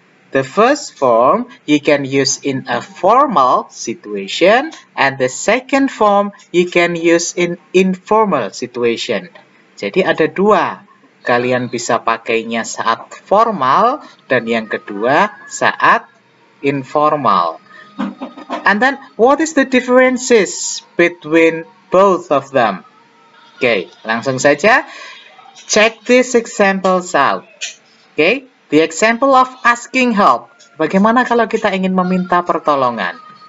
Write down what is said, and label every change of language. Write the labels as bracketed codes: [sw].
[en] The first form you can use in a formal situation, and the second form you can use in informal situation. [id] Jadi ada dua. Kalian bisa pakainya saat formal dan yang kedua saat informal. [en] And then what is the differences between both of them? Oke, [id] langsung saja. [en] Check these examples out. [id] Oke, [en] the example of asking help. [id] Bagaimana kalau kita ingin meminta pertolongan?